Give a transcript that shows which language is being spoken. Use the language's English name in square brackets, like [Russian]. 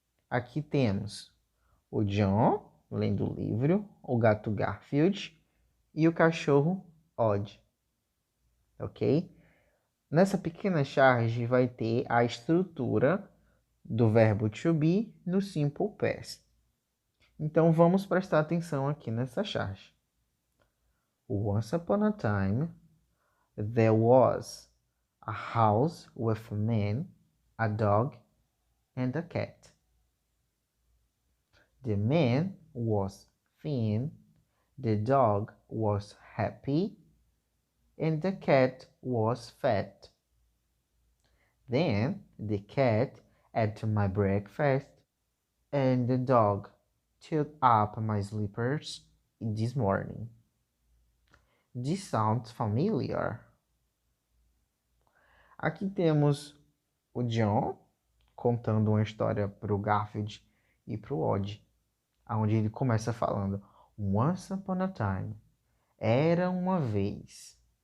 [Portuguese] Aqui temos o John lendo o livro, o gato Garfield e o cachorro Odd. Ok? Nessa pequena charge vai ter a estrutura do verbo to be no Simple Past. Então vamos prestar atenção aqui nessa charge. [English] Once upon a time, there was a house with a man, a dog, and a cat. The man was thin, the dog was happy, and the cat was fat. Then the cat ate my breakfast, and the dog took up my slippers this morning. This sounds familiar. [Portuguese] Aqui temos o John contando uma história para o Garfield e para o Odd, onde ele começa falando [English] Once upon a time, [Portuguese] era uma vez.